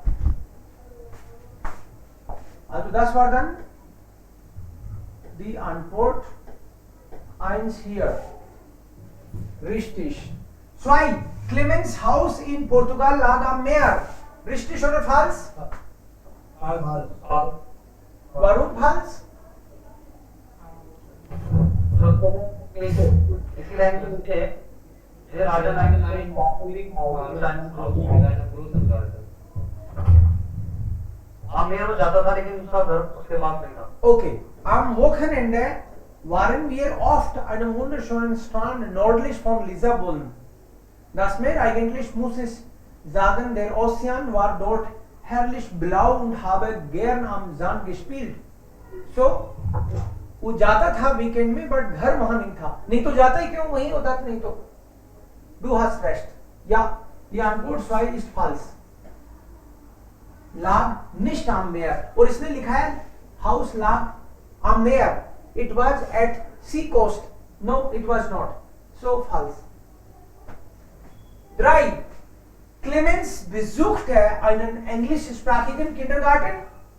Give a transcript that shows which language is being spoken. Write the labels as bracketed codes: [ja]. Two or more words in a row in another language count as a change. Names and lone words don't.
[de] Also das war dann die Antwort 1 hier. Richtig. 2. Clemens Haus in Portugal lag am Meer. Richtig oder falsch? Warum falsch? [hi] इसी लाइन में मुझे ये राजा लाइन मेरे को ज्यादा था लेकिन उसका वर्ब उसके बाद नहीं था। [en] Okay. [de] Am Wochenende waren wir oft an einem wunderschönen Strand nördlich von Lissabon. Das Meer, eigentlich muss ich sagen, der Ozean war dort herrlich blau und habe gern am Sand gespielt. So, [hi] वो जाता था वीकेंड में, बट घर वहां नहीं था। नहीं तो जाता ही क्यों, वहीं होता नहीं तो। [de] Du hast recht. Ja, die Antwort 2 ist falsch. lag nicht am Meer। [hi] और इसने लिखा है [de] हाउस lag am Meer। [en] It was at sea coast। No, it was not। So false। 3. [de] Clemens besuchte einen englischsprachigen Kindergarten।